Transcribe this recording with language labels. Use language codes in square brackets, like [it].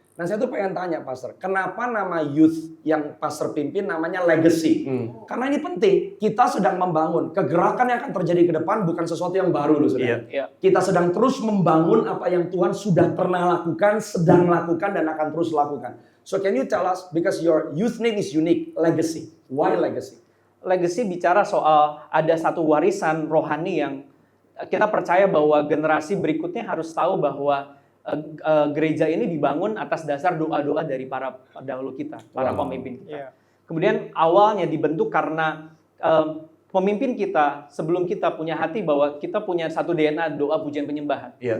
[id] Nah saya tuh pengen tanya Pastor, kenapa nama youth yang Pastor pimpin namanya legacy? Karena ini penting, kita sedang membangun. Kegerakan yang akan terjadi ke depan bukan sesuatu yang baru loh saudara. Kita sedang terus membangun apa yang Tuhan sudah pernah lakukan, sedang lakukan, dan akan terus lakukan. [en] So can you tell us, because your youth name is unique, legacy. Why legacy? [id] Legacy bicara soal ada satu warisan rohani yang kita percaya bahwa generasi berikutnya harus tahu bahwa gereja ini dibangun atas dasar doa-doa dari para pendahulu kita, para pemimpin kita. Kemudian awalnya dibentuk karena pemimpin kita, sebelum kita punya hati bahwa kita punya satu DNA doa pujian penyembahan.